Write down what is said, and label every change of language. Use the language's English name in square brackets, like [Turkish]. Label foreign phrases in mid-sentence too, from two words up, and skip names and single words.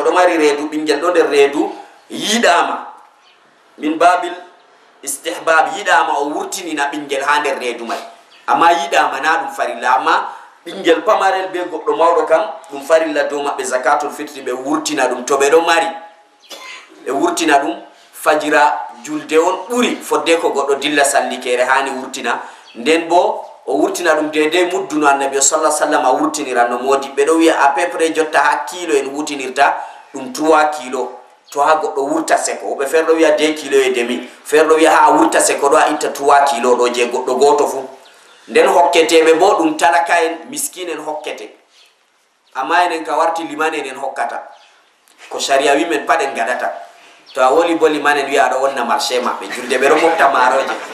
[Fula] ɗo mari reedu ɓinguel ɗo nder reedu yiɗama [Arabic] min babil istihbab [Fula] yiɗama o wurtinina ɓinguel ha nder reedu may amma yiɗama na ɗum farilla amma ɓinguel pamarel be goɗɗo mawɗo kam ɗum farilla dow maɓɓe [Arabic] zakatul fitri [Fula] ɓe wurtina ɗum to ɓe ɗo mari ɓe wurtina ɗum fajira julde on ɓuri fodde ko goɗɗo dilla sallikere hani wurtina nden bo o wurtina ɗum dedei mudduno annabi [Arabic] sallallahu alaihi [Fula] wasallam a wurtinira no modi ɓe ɗo wiya [French] à peu près [Fula] jotta ha kilo en wutinirta ɗum 3 kilo to ha goɗɗo wurta seko ɓe feere ɗo wiya 2 [French] kilo et demi [Fula] feere ɗo wiya ha a wurta seko ɗo a itta 3 kilo ɗo je goɗɗo goto fu nden hokketeɓe bo ɗum talaka en miskin en hokkete amma enen ka warti liman en hokkata ko sharia wi men pat en gaɗata to a woli bo liman en wiya aɗa wonna marché maɓɓe julde ɓe ɗo mofta maaroje